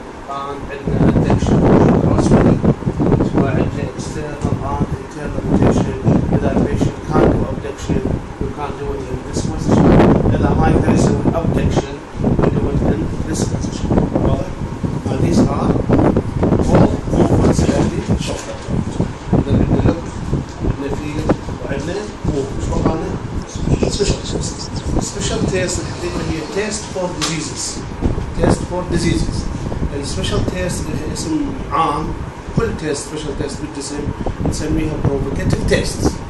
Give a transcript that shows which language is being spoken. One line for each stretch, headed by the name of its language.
English: And
Arabic: عندنا
English: adduction cross body.
Arabic: وعندنا
English: external and internal rotation.
Arabic: إذا البيشنت
English: can't do abduction, you can't do it in this position.
Arabic: إذا ما يقدر يسوي
English: abduction, you do it in this position.
Arabic: واضح؟
English: And these are all movements
Arabic: اللي
English: shoulder joint.
Arabic: إذا عندنا look, عندنا feel, وعندنا move. شو قلنا؟
English: Special test. Special test
Arabic: الحقيقة هي
English: test for diseases. Test for diseases.
Arabic: السبيشال تيست لها اسم عام. كل تيست سبيشال تيست بالجسم نسميها بروفوكاتيف تيست.